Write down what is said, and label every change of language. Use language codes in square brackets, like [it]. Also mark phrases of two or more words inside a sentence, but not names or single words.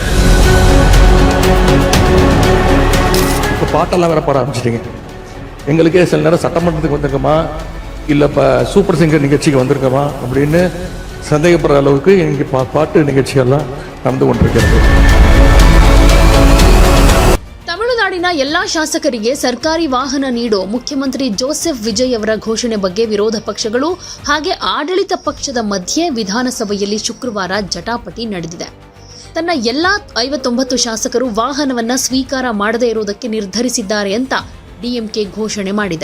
[ta] இப்போ பாட்டெல்லாம் வேற பாட ஆரம்பிச்சிட்டீங்க. எங்களுக்கே சில நேரம் சட்டமன்றத்துக்கு வந்திருக்கோமா இல்லை இப்போ சூப்பர் சிங்கர் நிகழ்ச்சிக்கு வந்திருக்கோமா அப்படின்னு சந்தேகப்படுற அளவுக்கு இங்கே பாட்டு நிகழ்ச்சிகள்லாம் நடந்து கொண்டிருக்கிறது. [kn] ತಮಿಳುನಾಡಿನ ಎಲ್ಲಾ ಶಾಸಕರಿಗೆ ಸರ್ಕಾರಿ ವಾಹನ ನೀಡೋ ಮುಖ್ಯಮಂತ್ರಿ ಜೋಸೆಫ್ ವಿಜಯ್ ಅವರ ಘೋಷಣೆ ಬಗ್ಗೆ ವಿರೋಧ ಪಕ್ಷಗಳು ಹಾಗೆ ಆಡಳಿತ ಪಕ್ಷದ ಮಧ್ಯೆ ವಿಧಾನಸಭೆಯಲ್ಲಿ ಶುಕ್ರವಾರ ಜಟಾಪಟಿ ನಡೆದಿದೆ. ತನ್ನ ಎಲ್ಲಾ 59 ಶಾಸಕರು ವಾಹನವನ್ನ ಸ್ವೀಕಾರ ಮಾಡದೇ ಇರುವುದಕ್ಕೆ ನಿರ್ಧರಿಸಿದ್ದಾರೆ ಅಂತ ಡಿಎಂಕೆ ಘೋಷಣೆ ಮಾಡಿದೆ.